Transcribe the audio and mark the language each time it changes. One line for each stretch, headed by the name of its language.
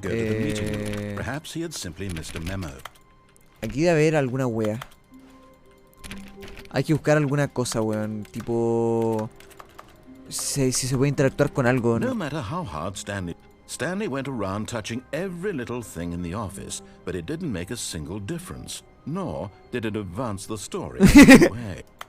English: Perhaps he had simply missed a memo.
Spanish: aquí debe haber alguna wea. Hay que buscar alguna cosa, weón. Tipo... Si se puede interactuar con algo,
English: No
Spanish: ¿no?
English: matter how hard Stanley went around touching every little thing in the office, but it didn't make a single difference, nor did it advance the story in any way.